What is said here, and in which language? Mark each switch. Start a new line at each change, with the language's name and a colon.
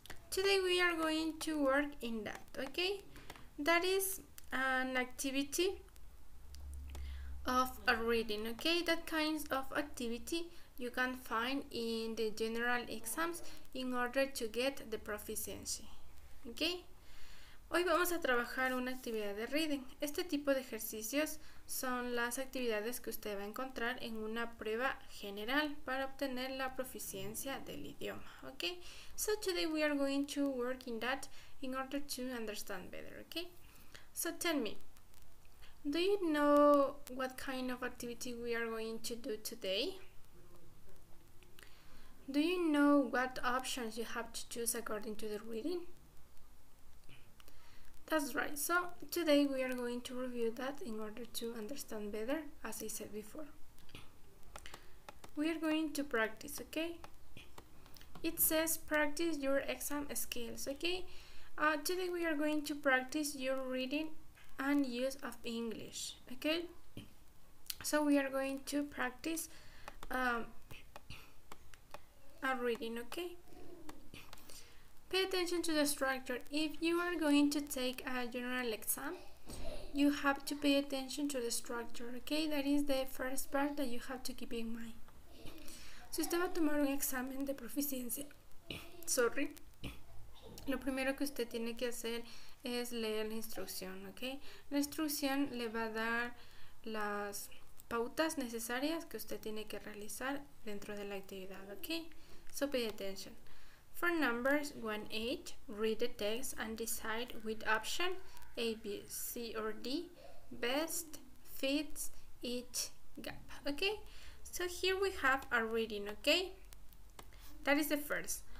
English: Today we are going to work in that, okay? That is an activity of a reading, okay? That kind of activity you can find in the general exams in order to get the proficiency, okay?
Spanish: Hoy vamos a trabajar una actividad de reading. Este tipo de ejercicios son las actividades que usted va a encontrar en una prueba general para obtener la proficiencia del idioma, okay?
English: So today we are going to work in that in order to understand better, okay? So tell me, do you know what kind of activity we are going to do today? Do you know what options you have to choose according to the reading? That's right, so today we are going to review that in order to understand better, as I said before. We are going to practice, okay? It says practice your exam skills, okay? Today we are going to practice your reading and use of English, okay? So we are going to practice a reading, okay? Pay attention to the structure. If you are going to take a general exam, you have to pay attention to the structure, okay? That is the first part that you have to keep in mind.
Spanish: Si usted va a tomar un examen de proficiencia, lo primero que usted tiene que hacer es leer la instrucción, ¿ok? La instrucción le va a dar las pautas necesarias que usted tiene que realizar dentro de la actividad, ¿ok?
English: So pay attention. For numbers 1-8, read the text and decide which option A, B, C, or D best fits each gap, okay? So here we have a reading, okay? That is the first.